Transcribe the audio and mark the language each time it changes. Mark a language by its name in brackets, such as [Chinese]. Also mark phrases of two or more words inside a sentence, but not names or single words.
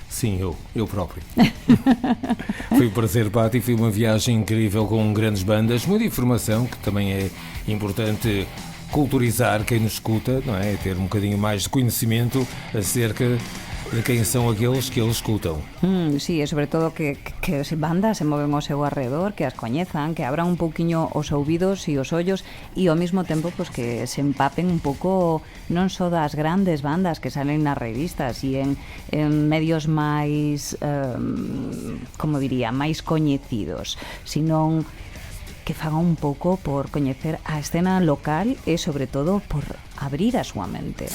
[Portuguese] Sim, eu próprio. Foi um prazer, Pati, foi uma viagem incrível com grandes bandas, muita informação, que também é importante culturizar quem nos escuta, não é? Ter um bocadinho mais de conhecimento acerca de quem são aqueles que eles escutam. [Galician] Sí, e sobre todo que as bandas se moven ao seu arredor, que as coñezan, que abran un pouquiño os ouvidos e os ollos e ao mesmo tempo pues, que se empapen un pouco non só das grandes bandas que salen nas revistas e en medios máis, como diría, máis coñecidos, sino que fagan un pouco por coñecer a escena local e sobre todo por abrir a súa mente.